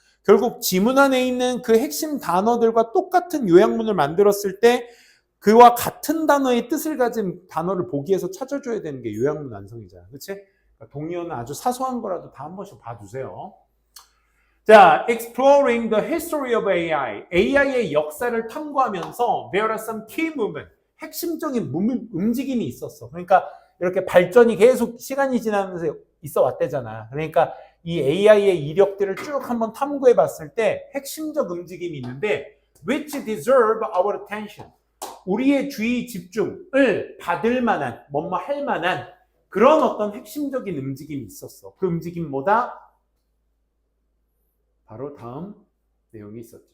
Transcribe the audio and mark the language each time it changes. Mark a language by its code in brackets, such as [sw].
[ko] 결국 지문 안에 있는 그 핵심 단어들과 똑같은 요약문을 만들었을 때 그와 같은 단어의 뜻을 가진 단어를 보기에서 찾아줘야 되는 게 요약문 완성이잖아. 그치? 그러니까 동의어는 아주 사소한 거라도 다 한 번씩 봐두세요. [en] 자, exploring the history of AI. [ko] AI의 역사를 탐구하면서 [en] there are some key movement. [ko] 핵심적인 움직임이 있었어. 그러니까 이렇게 발전이 계속 시간이 지나면서 있어 왔대잖아. 그러니까 이 AI의 이력들을 쭉 한번 탐구해 봤을 때 핵심적 움직임이 있는데 [en] which deserve our attention. [ko] 우리의 주의 집중을 받을 만한, 뭐뭐 할 만한 그런 어떤 핵심적인 움직임이 있었어. 그 움직임 뭐다? 바로 다음 내용이 있었죠.